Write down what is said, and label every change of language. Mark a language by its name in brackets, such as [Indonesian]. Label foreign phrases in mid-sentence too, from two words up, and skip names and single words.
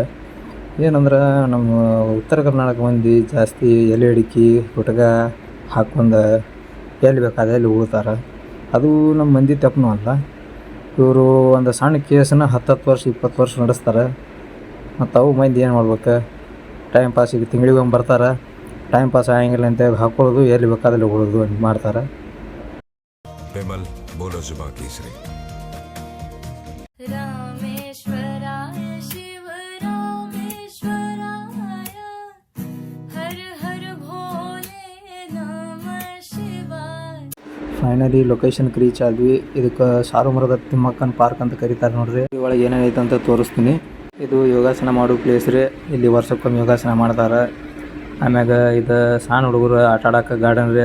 [Kannada] ಏನಂದ್ರೆ ನಮ್ಮ ಉತ್ತರ ಕರ್ನಾಟಕ ಮಂದಿ ಜಾಸ್ತಿ ಎಲೆ ಅಡಿಕೆ ಗುಟ್ಕ ಹಾಕ್ಕೊಂಡು ಎಲ್ಲಿ ಬೇಕಾದ ಎಲ್ಲಿ ಹೋಗ್ತಾರೆ. ಅದು ನಮ್ಮ ಮಂದಿ ತಪ್ಪನೂ ಅಲ್ಲ. ಇವರು ಒಂದು ಸಣ್ಣ ಕೇಸನ್ನ 10 ವರ್ಷ 20 ವರ್ಷ ನಡೆಸ್ತಾರೆ. ಮತ್ತು ಅವು ಮಂದಿ ಏನು ಮಾಡ್ಬೇಕು, [English] time passಿಗೆ [Kannada] ತಿಂಗಳಿಗೊಮ್ಮೆ ಬರ್ತಾರೆ. [English] time pass [Kannada] ಆಗಂಗಿಲ್ಲ ಅಂತ ಹಾಕ್ಕೊಳ್ಳೋದು, ಎಲ್ಲಿ ಬೇಕಾದಲ್ಲಿ ಹೋಗೋದು ಮಾಡ್ತಾರೆ. [Hindi] विमल बोलो जुबा केसरी। [Sanskrit] रामेश्वराय शिव रामेश्वराय हर हर भोले नमः शिवाय. [English] finally locationಗೆ reach [Kannada] ಆದ್ವಿ. ಇದಕ್ಕೆ ಸಾರುಮರದ ತಿಮ್ಮಕ್ಕನ ಪಾರ್ಕ್ ಅಂತ ಕರೀತಾರೆ ನೋಡ್ರಿ. ಒಳಗೆ ಏನೇನೈತೆ ಅಂತ ತೋರಿಸ್ತೀನಿ. ಇದು ಯೋಗಾಸನ ಮಾಡೋ ಪ್ಲೇಸ್ ರೀ. ಇಲ್ಲಿ ವರ್ಷಕ್ಕೊಮ್ಮೆ ಯೋಗಾಸನ ಮಾಡ್ತಾರೆ. ಆಮ್ಯಾಗ ಇದು ಸಣ್ಣ ಹುಡುಗರು ಆಟ ಆಡೋಕೆ ಗಾರ್ಡನ್ ರೀ.